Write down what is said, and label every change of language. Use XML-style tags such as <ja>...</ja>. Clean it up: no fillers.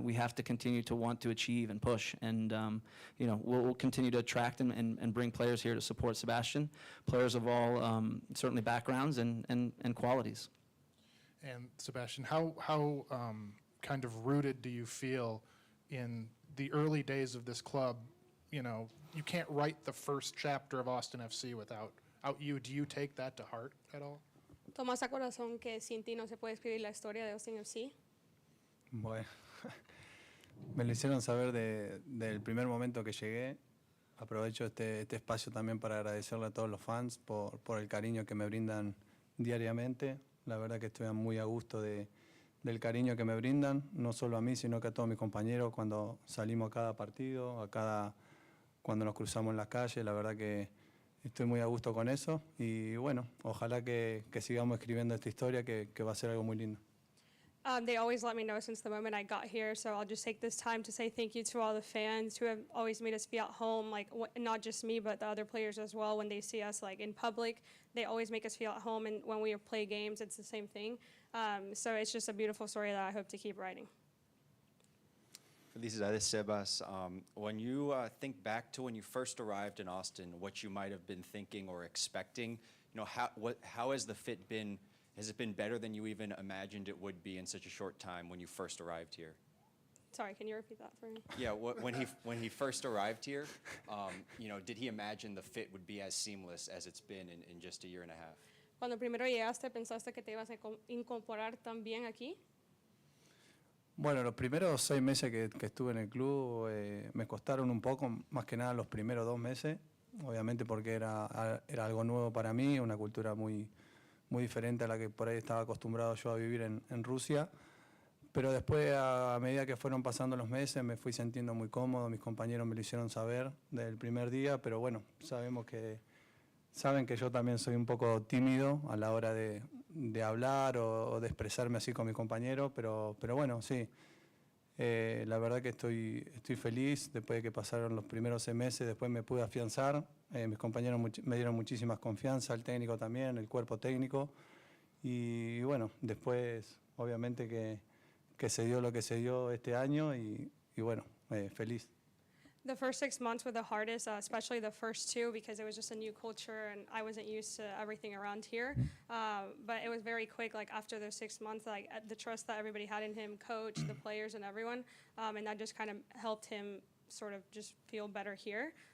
<en>We have to continue to want to achieve and push. And we'll continue to attract and bring players here to support Sebastian, players of all certainly backgrounds and qualities. And Sebastian, how kind of rooted do you feel in the early days of this club? You can't write the first chapter of Austin FC without you. Do you take that to heart at all?</en> <es>¿Tomas a corazón que sin ti no se puede escribir la historia de Austin FC? Bueno, me lo hicieron saber del primer momento que llegué. Aprovecho este espacio también para agradecerle a todos los fans por el cariño que me brindan diariamente. La verdad que estoy muy a gusto del cariño que me brindan, no solo a mí, sino que a todos mis compañeros cuando salimos a cada partido, cuando nos cruzamos en las calles. La verdad que estoy muy a gusto con eso y bueno, ojalá que sigamos escribiendo esta historia que va a ser algo muy lindo.</es> <en>They always let me know since the moment I got here, so I'll just take this time to say thank you to all the fans who have always made us feel at home, like not just me, but the other players as well. When they see us like in public, they always make us feel at home, and when we play games, it's the same thing. So it's just a beautiful story that I hope to keep writing.</en> <es>Felicidades, Sebas.</es> <en>When you think back to when you first arrived in Austin, what you might have been thinking or expecting, how has the fit been? Has it been better than you even imagined it would be in such a short time when you first arrived here? Sorry, can you repeat that for me? Yeah, when he first arrived here, did he imagine the fit would be as seamless as it's been in just a year and a half?</en> <es>Cuando primero llegaste, ¿pensaste que te ibas a incorporar tan bien aquí? Bueno, los primeros 6 meses que estuve en el club me costaron un poco, más que nada los primeros 2 meses, obviamente porque era algo nuevo para mí, una cultura muy diferente a la que por ahí estaba acostumbrado yo a vivir en Rusia. Pero después, a medida que fueron pasando los meses, me fui sintiendo muy cómodo, mis compañeros me lo hicieron saber desde el primer día, pero bueno, saben que yo también soy un poco tímido a la hora de hablar o de expresarme así con mis compañeros, pero bueno, sí. La verdad que estoy feliz después de que pasaron los primeros 6 meses, después me pude afianzar, mis compañeros me dieron muchísimas confianza, el técnico también, el cuerpo técnico, y bueno, después obviamente que se dio lo que se dio este año y bueno, feliz.</es> <en>The first 6 months were the hardest, especially the first 2, because it was just a new culture and I wasn't used to everything around here. But it was very quick, like after those 6 months, like the trust that everybody had in him, coach, the players and everyone, and that just kind of helped him sort of just feel better here.</en>